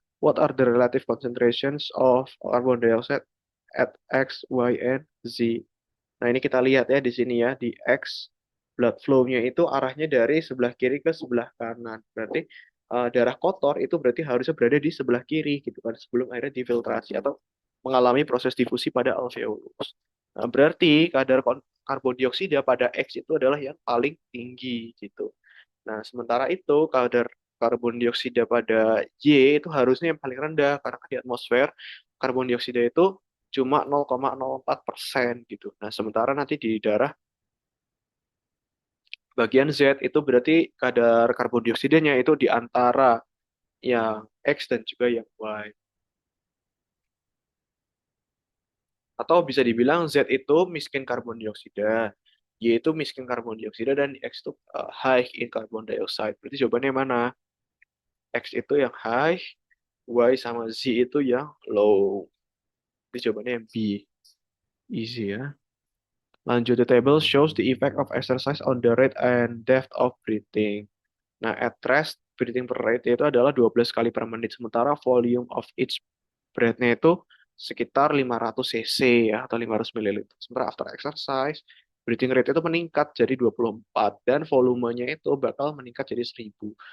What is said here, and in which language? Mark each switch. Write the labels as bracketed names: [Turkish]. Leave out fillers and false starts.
[English] What are the relative concentrations of carbon dioxide at X, Y, and Z? [Indonesian] Nah, ini kita lihat ya di sini ya, di X blood flow-nya itu arahnya dari sebelah kiri ke sebelah kanan. Berarti darah kotor itu berarti harusnya berada di sebelah kiri gitu kan sebelum akhirnya difiltrasi atau mengalami proses difusi pada alveolus. Nah, berarti kadar karbon dioksida pada X itu adalah yang paling tinggi gitu. Nah, sementara itu kadar karbon dioksida pada Y itu harusnya yang paling rendah karena kan di atmosfer karbon dioksida itu cuma 0,04% gitu. Nah, sementara nanti di darah bagian Z itu berarti kadar karbon dioksidanya itu di antara yang X dan juga yang Y. Atau bisa dibilang Z itu miskin karbon dioksida, Y itu miskin karbon dioksida, dan X itu [English] high in carbon dioxide. [Indonesian] Berarti jawabannya mana? X itu yang high, Y sama Z itu yang low. Jadi jawabannya yang B. Easy ya. [English] Lanjut, the table shows the effect of exercise on the rate and depth of breathing. [Indonesian] Nah, [English] at rest, breathing per rate [Indonesian] itu adalah 12 kali per menit. Sementara [English] volume of each breath- [Indonesian] nya itu sekitar 500 cc ya, atau 500 ml. Sementara [English] after exercise, breathing rate [Indonesian] itu meningkat jadi 24. Dan volumenya itu bakal meningkat jadi 1000.